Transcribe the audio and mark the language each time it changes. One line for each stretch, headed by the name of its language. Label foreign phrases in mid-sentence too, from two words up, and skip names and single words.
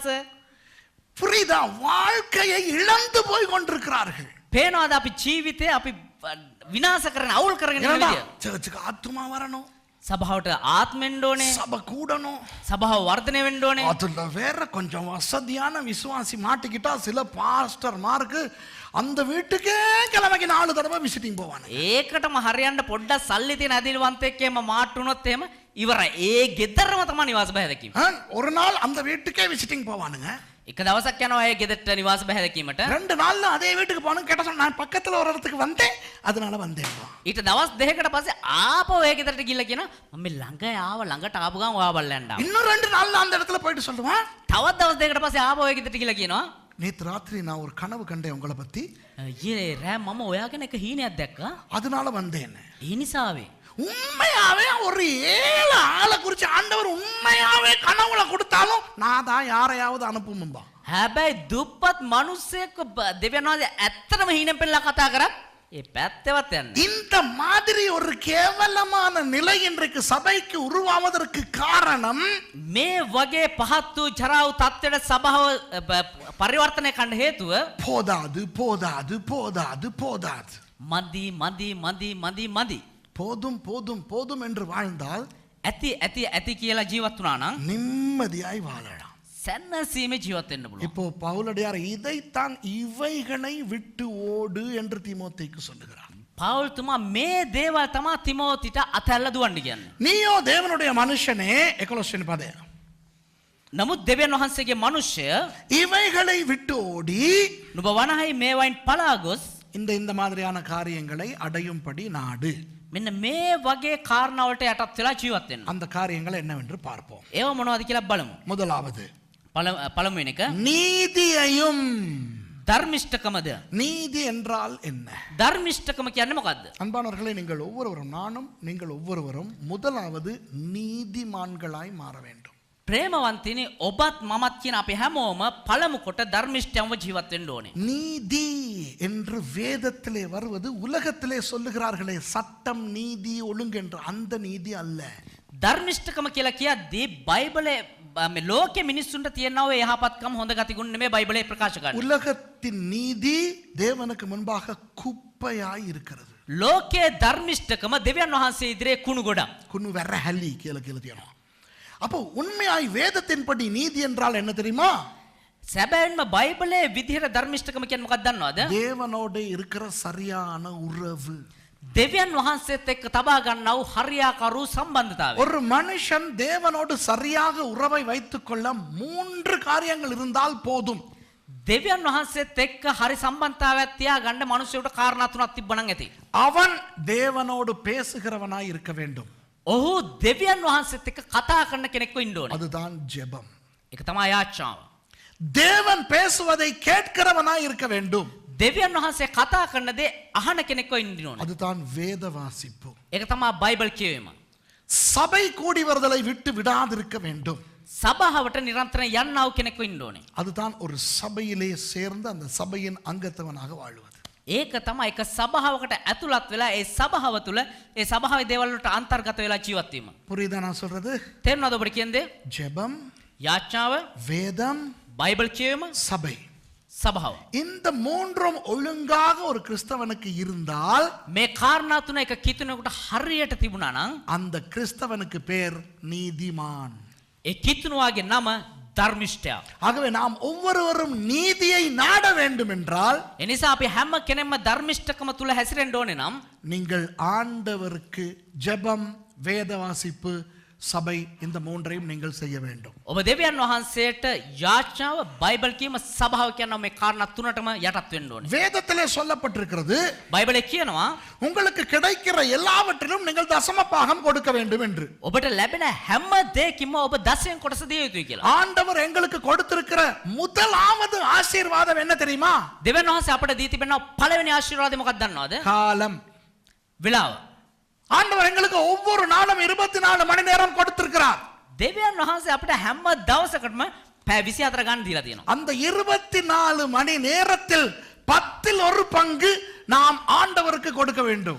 Tamil: புரியுதா? வாழ்க்கையை இழந்து போய் கொண்டிருக்கிறார்கள்.
Sinhala: පේනවාද අපි ජීවිතේ අපි විනාශ කරන අවුල් කරගෙන ඉන්න විදිය.
Tamil: சர்ச்சுக்கு ஆத்துமா வரணும்,
Sinhala: සභාවට ආත්මෙන්න ඕනේ,
Tamil: சபை கூடணும்,
Sinhala: සභාව වර්ධනය වෙන්න ඕනේ.
Tamil: அதுல வேற கொஞ்சம் வசதியான விசுவாசி மாட்டிக்கிட்டா சில பாஸ்டர் மார்க்கு அந்த வீட்டுக்கே கிழமைக்கு 4 தடவை விசிட்டிங் போவாங்க.
Sinhala: ඒකටම හරියන්න පොඩ්ඩක් සල්ලි තියෙන අදිලවන්තයෙක්ම මාට්ටුනොත් එහෙම ඉවරයි. ඒ ගෙදරම තමයි නිවාස බහැදකීම.
Tamil: ஒரு நாள் அந்த வீட்டுக்கே விசிட்டிங் போவானுங்க.
Sinhala: එක දවසක් යනවා ඒ ගෙදරට නිවාස බැහැදකීමට.
Tamil: 2 நாள்ல அதே வீட்டுக்கு போகணும் கேட்ட சொன்னா நான் பக்கத்துல ஒரு இடத்துக்கு வந்தேன் அதனால வந்தேன்.
Sinhala: ඊට දවස් දෙකකට පස්සේ ආපහු ඒ ගෙදරට ගිහලා කියනවා මම මේ ළඟ ආව ළඟට ආපු ගමන් ඔයා බලන්න ආවා.
Tamil: இன்னும் 2 நாள்ல அந்த இடத்துல போயிட்டு சொல்லுவான்
Sinhala: තවත් දවස් දෙකකට පස්සේ ආපහු ඒ ගෙදරට ගිහලා කියනවා
Tamil: நேத்து ராத்திரி நான் ஒரு கனவு கண்டேன் உங்களை பத்தி
Sinhala: ඊයේ රෑ මම ඔයා ගැන එක හීනයක් දැක්කා.
Tamil: அதனால வந்தேன்.
Sinhala: ඒ නිසාවේ
Tamil: உண்மையாவே ஒரு 7 ஆளை குறிச்சு ஆண்டவர் உண்மையாவே கனவுல கொடுத்தாலும் நான் தான் யாரையாவது அனுப்பும்பா.
Sinhala: හැබැයි දුප්පත් මිනිස්සෙක් දෙවියන් වහන්සේ ඇත්තටම හීනෙන් පෙන්නලා කතා කරත් ඒ පැත්තවත් යන්නේ.
Tamil: இந்த மாதிரி ஒரு கேவலமான நிலை இன்றைக்கு சபைக்கு உருவாவதற்கு காரணம்
Sinhala: මේ වගේ පහත් වූ ජරා වූ තත්ත්වයට සභාව පරිවර්තනය කරන්න හේතුව
Tamil: போதாது போதாது போதாது போதாது
Sinhala: මදි මදි මදි මදි මදි
Tamil: போதும் போதும் போதும் என்று வாழ்ந்தால்
Sinhala: ඇති ඇති ඇති කියලා ජීවත් වුණා නම්
Tamil: நிம்மதியாய் வாழலாம்.
Sinhala: සැනසීමේ ජීවත් වෙන්න පුළුවන්.
Tamil: இப்போ பவுலடியார் இதைத்தான் இவைகளை விட்டு ஓடு என்று தீமோத்தேயுக்கு சொல்லுகிறார்.
Sinhala: පවුල්තුමා මේ දේවල් තමා තිමෝතිට අතැල්ලා දුවන්න කියන්නේ.
Tamil: நீயோ தேவனுடைய மனுஷனே 11 பதே.
Sinhala: නමුත් දෙවියන් වහන්සේගේ මනුෂ්‍ය
Tamil: இவைகளை விட்டு ஓடி
Sinhala: නුඹ වනහයි මේවයින් පලා ගොස්
Tamil: இந்த மாதிரியான காரியங்களை அடையும்படி நாடு.
Sinhala: මෙන්න මේ වගේ කාරණාවලට යටත් වෙලා ජීවත් වෙන්න.
Tamil: அந்த காரியங்கள் என்னவென்று பார்ப்போம்.
Sinhala: ඒව මොනවද කියලා බලමු.
Tamil: முதலாவது
Sinhala: පළමුවෙනි එක
Tamil: நீதியையும்.
Sinhala: ධර්මිෂ්ඨකමද.
Tamil: நீதி என்றால் என்ன?
Sinhala: ධර්මිෂ්ඨකම කියන්නේ මොකද්ද?
Tamil: அன்பானவர்களே நீங்கள் ஒவ்வொருவரும் நானும் நீங்கள் ஒவ்வொருவரும் முதலாவது நீதிமான்களாய் மாற வேண்டும்.
Sinhala: ප්‍රේමවන්තිනි ඔබත් මමත් කියන අපි හැමෝම පළමු කොට ධර්මිෂ්ඨයන්ව ජීවත් වෙන්න ඕනේ.
Tamil: நீதி என்று வேதத்திலே வருவது உலகத்திலே சொல்லுகிறார்களே சட்டம் நீதி ஒழுங்கு என்று அந்த நீதி அல்ல.
Sinhala: ධර්මිෂ්ඨකම කියලා කියද්දී බයිබලයේ මේ ලෝකයේ මිනිස්සුන්ට තියෙනවා ඒ යහපත්කම් හොඳ ගතිගුණ නෙමෙයි බයිබලයේ ප්‍රකාශ කරන්නේ.
Tamil: உலகத்தின் நீதி தேவனுக்கு முன்பாக குப்பையாய் இருக்கிறது.
Sinhala: ලෝකයේ ධර්මිෂ්ඨකම දෙවියන් වහන්සේ ඉදිරියේ කුණු ගොඩක්. குன்னு வெற ஹல்லி கீழே கீழே தியானம்.
Tamil: அப்போ உண்மையாய் வேதத்தின்படி நீதி என்றால் என்ன தெரியுமா?
Sinhala: සැබෑන්ම බයිබලයේ විදිහට ධර්මිෂ්ඨකම කියන්නේ මොකක්ද දන්නවද?
Tamil: தேவனோடு இருக்கிற சரியான உறவு.
Sinhala: දෙවියන් වහන්සේත් එක්ක තබා ගන්නා වූ හරියාකාරූ සම්බන්ධතාවය.
Tamil: ஒரு மனுஷன் தேவனோடு சரியாக உறவை வைத்துக்கொள்ள 3 காரியங்கள் இருந்தால் போதும்.
Sinhala: දෙවියන් වහන්සේත් එක්ක හරි සම්බන්ධතාවයක් තියාගන්න මිනිසෙකුට කාරණා තුනක් තිබ්බනම් ඇති.
Tamil: அவன் தேவனோடு பேசுகிறவனாய் இருக்க வேண்டும்.
Sinhala: ඔහු දෙවියන් වහන්සේත් එක්ක කතා කරන කෙනෙක්ව ඉන්න ඕනේ.
Tamil: அதுதான் ஜெபம்.
Sinhala: ඒක තමයි යාච්ඡාව.
Tamil: தேவன் பேசுவதை கேட்கிறவனாய் இருக்க வேண்டும்.
Sinhala: දෙවියන් වහන්සේ කතා කරන දේ අහන කෙනෙක්ව ඉන්න ඕනේ.
Tamil: அதுதான் வேத வாசிப்பு.
Sinhala: ඒක තමයි බයිබල් කියවීම.
Tamil: சபை கூடி வருதலை விட்டு விடாதிருக்க வேண்டும்.
Sinhala: සභාවට නිරන්තරයෙන් යන්නා වූ කෙනෙක්ව ඉන්න ඕනේ.
Tamil: அதுதான் ஒரு சபையிலே சேர்ந்து அந்த சபையின் அங்கத்தவனாக வாழ்வது.
Sinhala: ඒක තමයි එක සභාවකට ඇතුළත් වෙලා ඒ සභාව තුළ ඒ සභාවේ දේවල් වලට අන්තර්ගත වෙලා ජීවත් වීම.
Tamil: புரியுதா நான் சொல்றது?
Sinhala: තේරුණාද ඔබට කියන්නේ?
Tamil: ஜெபம்,
Sinhala: යාච්ඡාව,
Tamil: வேதம்,
Sinhala: බයිබල් කියවීම,
Tamil: சபை.
Sinhala: සභාව.
Tamil: இந்த மூன்றும் ஒழுங்காக ஒரு கிறிஸ்தவனுக்கு இருந்தால்
Sinhala: මේ කාරණා තුන එක කිතුනෙකුට හරියට තිබුණා නම්
Tamil: அந்த கிறிஸ்தவனுக்கு பேர் நீதிமான்.
Sinhala: ඒ කිතුනුවාගේ නම ධර්මිෂ්ඨයා.
Tamil: ஆகவே நாம் ஒவ்வொருவரும் நீதியை நாட வேண்டும் என்றால்
Sinhala: එනිසා අපි හැම කෙනෙක්ම ධර්මිෂ්ඨකම තුල හැසිරෙන්න ඕනේ නම්
Tamil: நீங்கள் ஆண்டவருக்கு ஜெபம், வேத வாசிப்பு, சபை இந்த மூன்றையும் நீங்கள் செய்ய வேண்டும்.
Sinhala: ඔබ දෙවියන් වහන්සේට යාච්ඡාව, බයිබල් කියම, සභාව කියන මේ කාරණා තුනටම යටත් වෙන්න ඕනේ.
Tamil: வேதத்திலே சொல்லப்பட்டிருக்கிறது
Sinhala: බයිබලයේ කියනවා
Tamil: உங்களுக்கு கிடைக்கிற எல்லாவற்றிலும் நீங்கள் தசம பாகம் கொடுக்க வேண்டும் என்று.
Sinhala: ඔබට ලැබෙන හැම දෙයකින්ම ඔබ දසයෙන් කොටස දිය යුතුයි කියලා.
Tamil: ஆண்டவர் எங்களுக்கு கொடுத்திருக்கிற முதலாவது ஆசீர்வாதம் என்ன தெரியுமா?
Sinhala: දෙවියන් වහන්සේ අපට දී තිබෙන පළවෙනි ආශිර්වාදය මොකක්ද දන්නවද?
Tamil: காலம்.
Sinhala: වෙලාව.
Tamil: ஆண்டவர் எங்களுக்கு ஒவ்வொரு நாளும் 24 மணி நேரம் கொடுத்திருக்கிறார்.
Sinhala: දෙවියන් වහන්සේ අපිට හැම දවසකටම පැය 24 ගන්න දීලා තියෙනවා.
Tamil: அந்த 24 மணி நேரத்தில் 10ல் 1 பங்கு நாம் ஆண்டவருக்கு கொடுக்க வேண்டும்.